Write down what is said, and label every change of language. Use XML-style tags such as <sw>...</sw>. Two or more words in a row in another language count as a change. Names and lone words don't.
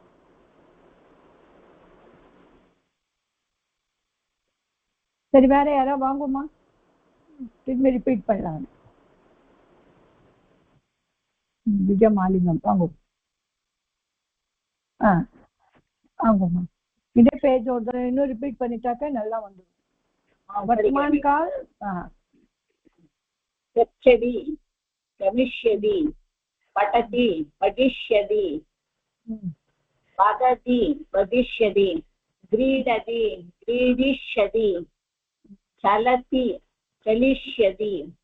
<ta>சரி வேற யாரா வாங்குமா திரும்பி ரிப்பீட் பண்ணலாம் விஜய மாலிங்கம் வாங்க வாங்கம்மா இதே பேஜ் ஒரு இன்னும் ரிப்பீட் பண்ணிட்டாக்க நல்லா வந்துடும்</ta> <sa>वर्तमान काल गच्छति गमिष्यति पठति पठिष्यति वदति वदिष्यति क्रीडति क्रीडिष्यति चलति चलिष्यति</sa>